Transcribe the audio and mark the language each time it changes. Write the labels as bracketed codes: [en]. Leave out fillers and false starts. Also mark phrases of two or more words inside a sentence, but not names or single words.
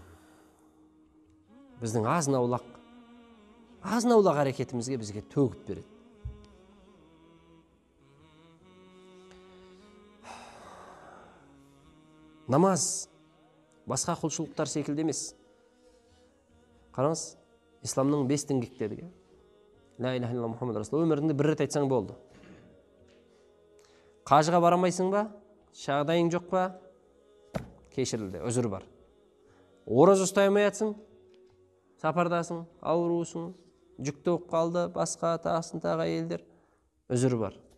[kk] Біздің азын-аулақ әрекетімізге бізге төгіп береді. Намаз басқа құлшылықтар секілді емес. Қараңыз, исламның 5 діңгектері. [ar] لا إله إلا الله محمد رسول الله. [kk] Өміріңде бір рет айтсаң болды. Қажыға барамайсың ба? Жағдайың жоқ па? Кешірілді, өзір бар. Ораза ұстай алмайсың? Сапардасың, аурусың, жүкті болып қалды, басқа тағысын тағы әйелдер, өзір бар.